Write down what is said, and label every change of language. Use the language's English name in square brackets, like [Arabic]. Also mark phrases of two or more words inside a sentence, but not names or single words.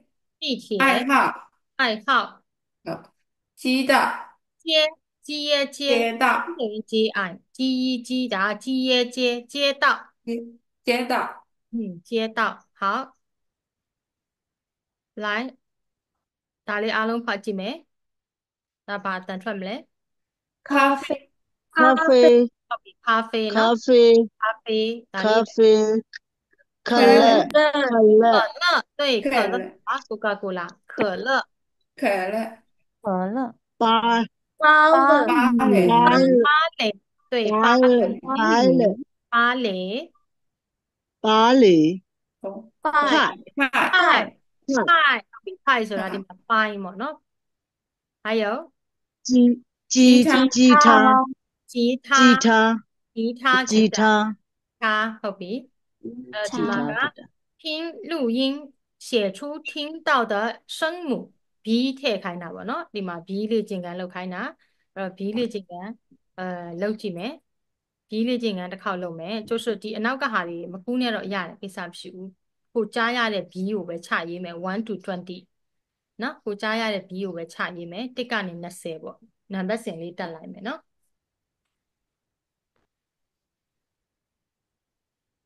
[Chinese] 地铁爱好、爱好知道、街街街道、等于街岸街然后街道街道、街道好来 [Burmese] ဒါလေးအားလုံးဖတ်ကြည့်မယ်ဒါပါတန်ထွက်မလဲ [Chinese] 咖啡、咖啡， [Burmese] ဟုတ်ပြီ咖啡နော် [Chinese] 咖啡，咖啡ဒါလေး 咖啡，可可乐，乐、可可乐，乐对可可乐乐、啊Coca-Cola 可乐可乐、可乐芭芭芭蕾、芭芭蕾对芭蕾芭芭蕾，蕾芭蕾芭蕾，快快派、派快， [Burmese] 派ဆိုတာဒီမှာပိုင်းပေါ့နော်还有 [Chinese] 吉吉吉他、吉他，吉吉他他，吉他吉吉他， [Burmese] 他ဟုတ်ပြီဒီမှာက [Chinese] 吉他，听录音写出听到的声母 [Burmese] B ထည့်ခိုင်းတာပေါ့နော်ဒီမှာ B လေ့ကျင့်ခန်းလုပ်ခိုင်းတာအဲ့တော့ B လေ့ကျင့်ခန်းလုပ်ကြည့်မယ် B လေ့ကျင့်ခန်းတစ်ခေါက်လုပ်မယ်ကျိုးဆိုဒီအနောက်ကဟာတွေမကူးနဲ့တော့ရတယ်ကိစ္စမရှိဘူးကိုကြားရတဲ့ B ကိုပဲချရေးမယ်1 to 20နော်ကိုကြားရတဲ့ B ကိုပဲချရေးမယ်1ကနေ20ပေါ့နံပါတ်စဉ်လေးတက်လိုက်မယ်နော်